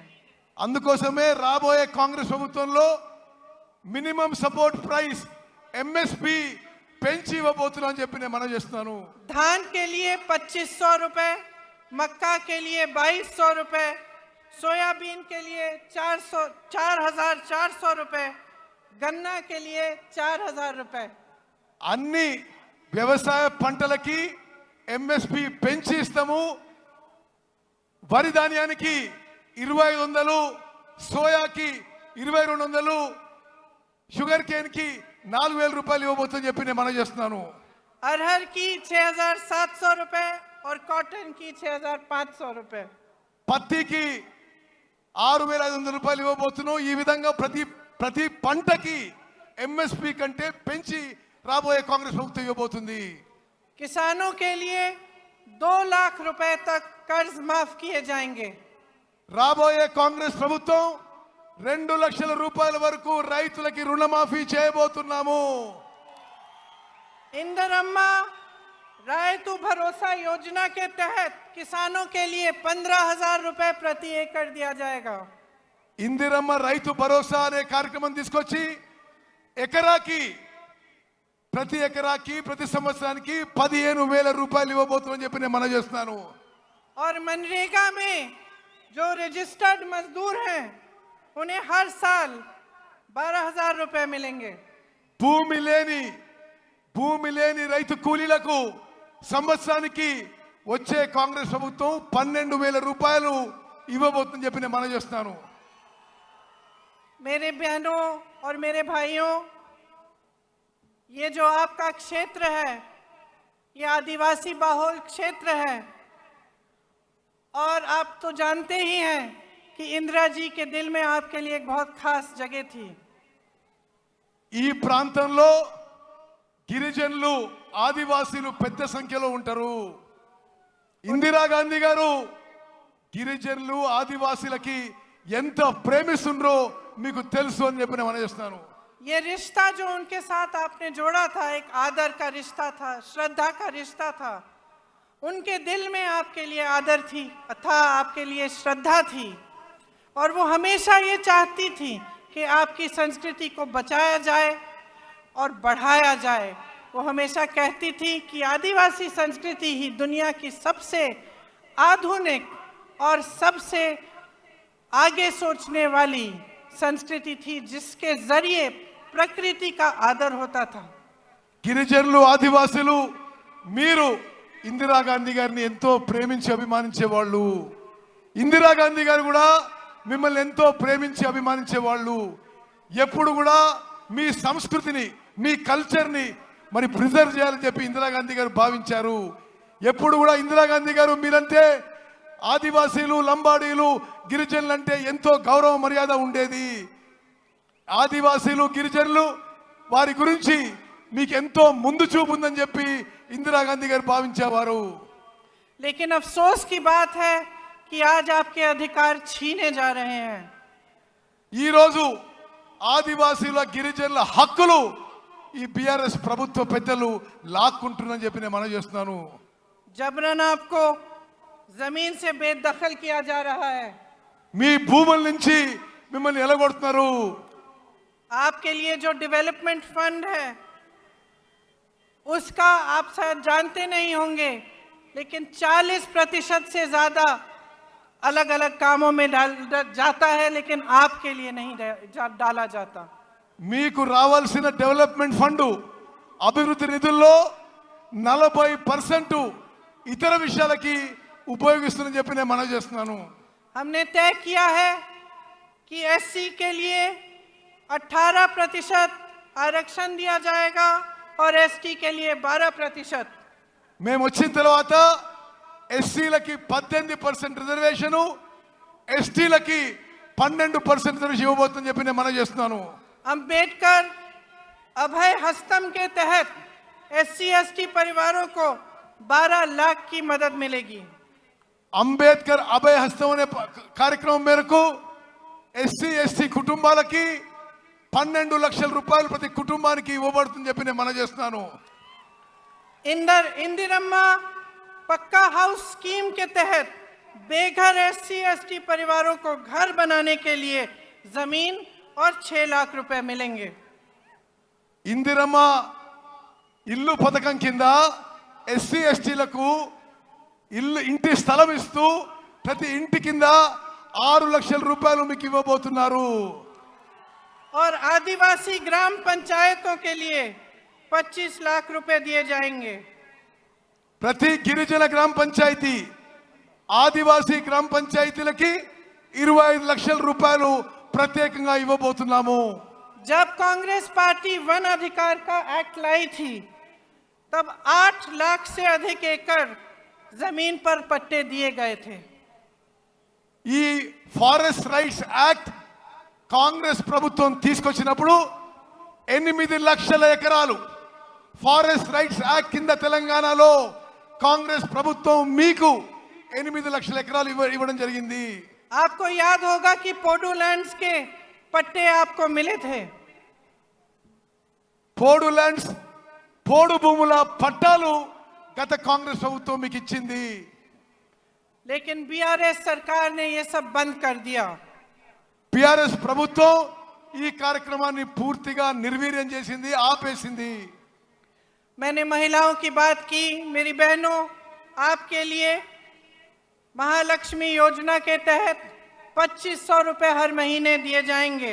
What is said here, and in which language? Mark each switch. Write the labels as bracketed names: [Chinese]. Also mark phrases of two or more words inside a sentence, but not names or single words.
[Telugu] అందుకోసమే రాబోయే కాంగ్రెస్ ప్రభుత్వంలో [English] minimum support price [Telugu] ఎంఎస్పి పెంచి ఇవ్వబోతున్నాం అని చెప్పి నేను మనం చేస్తున్నాను. [Hindi] धान के लिए 2,500 रुपए, मक्का के लिए 2,200 रुपए, सोयाबीन के लिए 4,400 रुपए, गन्ना के लिए 4,000 रुपए। [Telugu] అన్ని వ్యవసాయ పంటలకి ఎంఎస్పి పెంచి ఇస్తాము. వరి ధాన్యానికి 2,500, సోయాకి 2,200, [English] sugar cane [Telugu] కి 4,000 రూపాయలు ఇవ్వబోతుందని చెప్పి నేను మనం చేస్తున్నాను. [Hindi] अरहर की 6,700 रुपए और कॉटन की 6,500 रुपए। [Telugu] పత్తికి 6,500 రూపాయలు ఇవ్వబోతున్నాం. ఈ విధంగా ప్రతి పంటకి ఎంఎస్పి కంటే పెంచి రాబోయే కాంగ్రెస్ ప్రభుత్వం ఇవ్వబోతుంది. [Hindi] किसानों के लिए 2 लाख रुपए तक कर्ज माफ किए जाएंगे। [Telugu] రాబోయే కాంగ్రెస్ ప్రభుత్వం 2 లక్షల రూపాయల వరకు రైతులకి రుణమాఫీ చేయబోతున్నాము. [Hindi] इंदिरम्मा रायतु भरोसा योजना के तहत किसानों के लिए 15,000 रुपए प्रति एकड़ दिया जाएगा। [Telugu] ఇందిరమ్మ రైతు భరోసా అనే కార్యక్రమం తీసుకొచ్చి ప్రతి ఎకరాకి ప్రతి సంవత్సరానికి 15,000 రూపాయలు ఇవ్వబోతున్నామని చెప్పి నేను మనం చేస్తున్నాను. [Hindi] और मनरेगा में जो रजिस्टर्ड मजदूर हैं उन्हें हर साल 12,000 रुपए मिलेंगे। [Telugu] భూమి లేని రైతు కూలీలకు సంవత్సరానికి వచ్చే కాంగ్రెస్ ప్రభుత్వం 12,000 రూపాయలు ఇవ్వబోతుందని చెప్పి నేను మనం చేస్తున్నాను. [Hindi] मेरे बहनों और मेरे भाइयों, ये जो आपका क्षेत्र है, ये आदिवासी बहुल क्षेत्र है और आप तो जानते ही हैं कि इंदिरा जी के दिल में आपके लिए एक बहुत खास जगह थी। [Telugu] ఈ ప్రాంతంలో గిరిజనులు ఆదివాసీలు పెద్ద సంఖ్యలో ఉంటారు. ఇందిరాగాంధీ గారు గిరిజనులు ఆదివాసీలకి ఎంత ప్రేమిస్తుండ్రో మీకు తెలుసు అని చెప్పి నేను చేస్తున్నాను. [Hindi] ये रिश्ता जो उनके साथ आपने जोड़ा था, एक आदर का रिश्ता था, श्रद्धा का रिश्ता था। उनके दिल में आपके लिए आदर थी था, आपके लिए श्रद्धा थी और वो हमेशा ये चाहती थी कि आपकी संस्कृति को बचाया जाए और बढ़ाया जाए। वो हमेशा कहती थी कि आदिवासी संस्कृति ही दुनिया की सबसे आधुनिक और सबसे आगे सोचने वाली संस्कृति थी, जिसके जरिए प्रकृति का आदर होता था। [Telugu] గిరిజనులు ఆదివాసీలు మీరు ఇందిరాగాంధీ గారిని ఎంతో ప్రేమించి అభిమానించేవాళ్ళు. ఇందిరాగాంధీ గారు కూడా మిమ్మల్ని ఎంతో ప్రేమించి అభిమానించేవాళ్ళు. ఎప్పుడు కూడా మీ సంస్కృతిని మీ కల్చర్ని మరి ప్రిజర్వ్ చేయాలని చెప్పి ఇందిరాగాంధీ గారు భావించారు. ఎప్పుడు కూడా ఇందిరాగాంధీ గారు మీరంటే ఆదివాసీలు లంబాడీలు గిరిజనులు అంటే ఎంతో గౌరవ మర్యాద ఉండేది. ఆదివాసీలు గిరిజనులు వారి గురించి మీకు ఎంతో ముందు చూపు ఉందని చెప్పి ఇందిరాగాంధీ గారు భావించేవారు. [Hindi] लेकिन अफसोस की बात है कि आज आपके अधिकार छीने जा रहे हैं। [Telugu] ఈ రోజు ఆదివాసీల గిరిజనుల హక్కులు ఈ బీఆర్ఎస్ ప్రభుత్వ పెద్దలు లాక్కుంటున్నారని చెప్పి నేను మనవి చేస్తున్నాను. [Hindi] जबरन आपको जमीन से बेदखल किया जा रहा है। [Telugu] మీ భూముల నుంచి మిమ్మల్ని ఎలగొడుతున్నారు. [Hindi] आपके लिए जो [English] development fund [Hindi] है उसका आप शायद जानते नहीं होंगे, लेकिन 40% से ज्यादा अलग अलग कामों में जाता है, लेकिन आपके लिए नहीं डाला जाता। [Telugu] మీకు రావాల్సిన [English] development fund [Telugu] అభివృద్ధి నిధుల్లో 40% ఇతర విషయాలకి ఉపయోగిస్తుందని చెప్పి నేను మనవి చేస్తున్నాను. [Hindi] हमने तय किया है कि एससी के लिए 18% आरक्षण दिया जाएगा और एसटी के लिए 12%। [Telugu] మేము వచ్చిన తర్వాత ఎస్సీలకి 18% రిజర్వేషను, ఎస్టీలకి 12% రిజర్వేషన్ ఇవ్వబోతుందని చెప్పి నేను మనవి చేస్తున్నాను. [Hindi] अंबेडकर अभय हस्तम के तहत एससी एसटी परिवारों को 12 लाख की मदद मिलेगी। [Telugu] అంబేద్కర్ అభయ హస్తం అనే కార్యక్రమం మేరకు ఎస్సీ ఎస్టీ కుటుంబాలకి 12 లక్షల రూపాయలు ప్రతి కుటుంబానికి ఇవ్వబడుతుందని చెప్పి నేను మనవి చేస్తున్నాను. [Hindi] इंदिरम्मा पक्का हाउस स्कीम के तहत बेघर एससी एसटी परिवारों को घर बनाने के लिए जमीन और 6 लाख रुपए मिलेंगे। [Telugu] ఇందిరమ్మ ఇల్లు పథకం కింద ఎస్సీ ఎస్టీలకు ఇంటి స్థలం ఇస్తూ ప్రతి ఇంటి కింద 6 లక్షల రూపాయలు మీకు ఇవ్వబోతున్నారు. [Hindi] और आदिवासी ग्राम पंचायतों के लिए 25 लाख रुपए दिए जाएंगे। [Telugu] ప్రతి గిరిజన గ్రామ పంచాయతీ ఆదివాసీ గ్రామ పంచాయతీలకి 25 లక్షల రూపాయలు ప్రత్యేకంగా ఇవ్వబోతున్నాము. [Hindi] जब कांग्रेस पार्टी वन अधिकार का एक्ट लाई थी, तब 8 लाख से अधिक एकड़ जमीन पर पट्टे दिए गए थे। [Telugu] ఈ [English] forest rights act [Telugu] కాంగ్రెస్ ప్రభుత్వం తీసుకొచ్చినప్పుడు 8 లక్షల ఎకరాలు [English] forest rights act [Telugu] కింద తెలంగాణలో కాంగ్రెస్ ప్రభుత్వం మీకు 8 లక్షల ఎకరాలు ఇవ్వడం జరిగింది. [Hindi] आपको याद होगा कि पोडू लैंड्स के पट्टे आपको मिले थे। [Telugu] పోడు ల్యాండ్స్ పోడు భూముల పట్టాలు గత కాంగ్రెస్ ప్రభుత్వం మీకు ఇచ్చింది. [Hindi] लेकिन बीआरएस सरकार ने ये सब बंद कर दिया। [Telugu] బీఆర్ఎస్ ప్రభుత్వం ఈ కార్యక్రమాన్ని పూర్తిగా నిర్వీర్యం చేసింది, ఆపేసింది. [Hindi] मैंने महिलाओं की बात की। मेरी बहनों, आपके लिए महालक्ष्मी योजना के तहत 2500 रुपए हर महीने दिए जाएंगे।